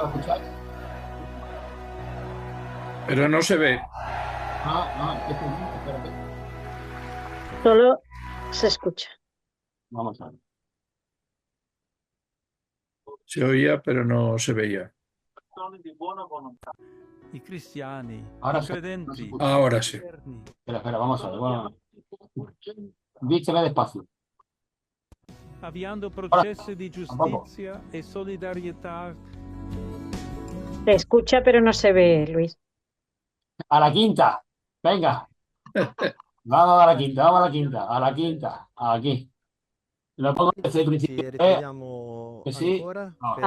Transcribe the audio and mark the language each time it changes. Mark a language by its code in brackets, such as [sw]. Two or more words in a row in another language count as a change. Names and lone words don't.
[es] ¿Lo escucháis? Pero no se ve. Espérate. Solo se escucha. Vamos a ver. Se oía, pero no se veía. [it] I cristiani, [es] Ahora [it] i [es] sí, no se [it] credenti, [es] escucha. Ahora sí. Espera, vamos a ver. Bueno, se ve despacio. [it] avviando processi di [es] tampoco. [it] giustizia e solidarietà. [es] Se escucha, pero no se ve, Luis. A la quinta. Venga. Vamos a la quinta, vamos a la quinta. A la quinta. Aquí. Lo pongo desde el [it] Ci [es] principio. [it] ritroviamo [es] Que sí. [it] ancora [es] No. [it] per